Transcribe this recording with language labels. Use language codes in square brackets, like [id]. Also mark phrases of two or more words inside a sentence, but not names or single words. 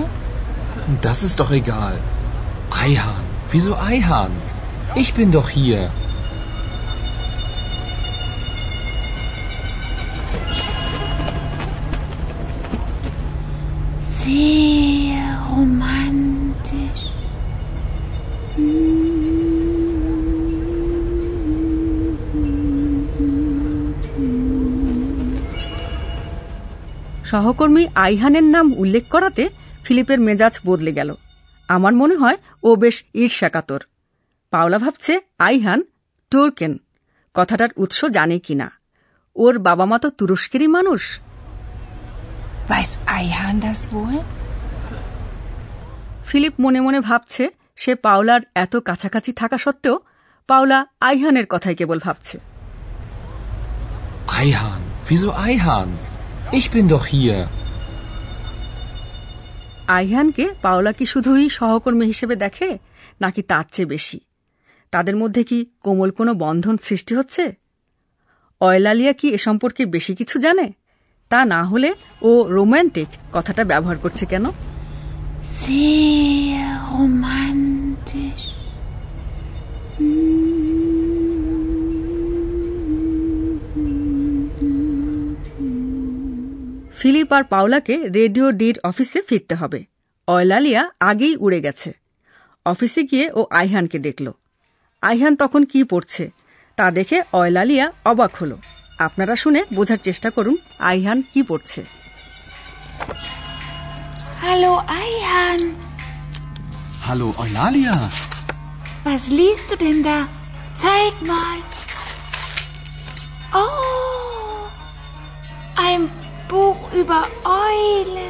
[de] Das ist doch egal. Ayhan. Wieso Ayhan? Ich bin doch hier. Sehr romantisch. [bn] সহকর্মী আইহানের নাম উল্লেখ করাতে ফিলিপের মেজাজ বদলে গেল। আমার মনে হয় ও বেশ ঈর্ষাকাতর। পাওলা ভাবছে আইহান টুরকেন কথাটার উৎস জানে কিনা। ওর বাবা মা তো তুরস্কেরই মানুষ। [de] Weiß Ayhan das wohl? [bn] ফিলিপ মনে মনে ভাবছে সে পাওলার এত কাছাকাছি থাকা সত্ত্বেও পাওলা আইহানের কথাই কেবল ভাবছে। [de] Ayhan. Wieso Ayhan? Ich bin doch hier. [bn] আইহানকে পাওলা কি শুধুই সহকর্মী হিসেবে দেখে, নাকি তার চেয়ে বেশি? তাদের মধ্যে কি কোমল কোনো বন্ধন সৃষ্টি হচ্ছে? অয়লালিয়া কি এ সম্পর্কে বেশি কিছু জানে? তা না হলে ও রোম্যান্টিক কথাটা ব্যবহার করছে কেন? [de] Sehr romantisch. [bn] ফিলিপ আর পাওলাকে রেডিও ডির অফিসে ফিরতে হবে। অয়লালিয়া আগেই উড়ে গেছে। অফিসে গিয়ে ও আইহানকে দেখল। আইহান তখন কি পড়ছে তা দেখে অয়লালিয়া অবাক হল। আপনারা শুনে বোঝার চেষ্টা করুন আইহান কি পড়ছে। [de] Hallo Ayhan. Hallo Eulalia. Was liest du denn da? Zeig mal. Oh, ein Buch über Eulen.